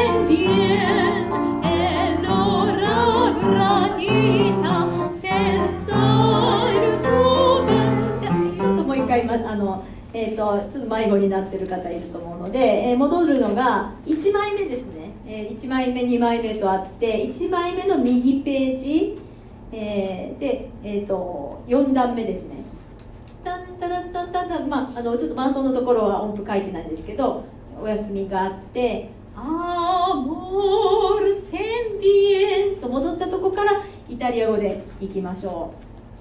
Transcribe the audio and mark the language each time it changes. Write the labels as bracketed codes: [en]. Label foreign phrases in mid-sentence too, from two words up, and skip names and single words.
[it] bien e l'ora gradita senza il tuo bene。 [ja] じゃあちょっともう一回、ちょっと迷子になってる方いると思うので、戻るのが1枚目ですね。1枚目2枚目とあって、1枚目の右ページ、で、4段目ですね。タンタラッタンタンタン、ちょっと伴奏のところは音符書いてないんですけど、お休みがあって「アモールセンビエン」と戻ったとこからイタリア語でいきましょう。